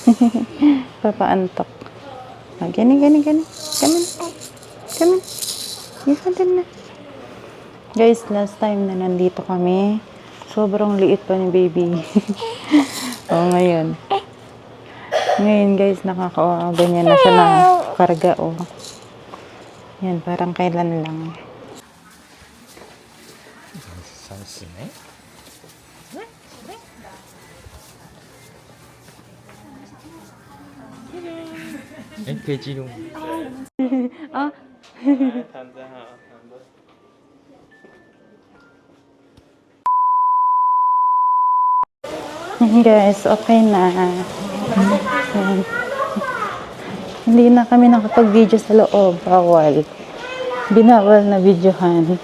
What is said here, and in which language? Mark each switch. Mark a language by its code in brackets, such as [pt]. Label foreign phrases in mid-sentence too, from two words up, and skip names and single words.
[tl] Papaantok. Gani. [en] Come on. [tl] Isa din na. Guys, last time na nandito kami, sobrang liit pa ni baby. Ngayon. Ngayon guys, ganyan na siya na karga Yan, parang kailan lang. [zh] 30 年可以记录吗？啊躺着哈，躺着。 [tl] Guys, okay na. Yan. Hindi na kami nakapag-video sa loob. Bawal. Binawal na videohan.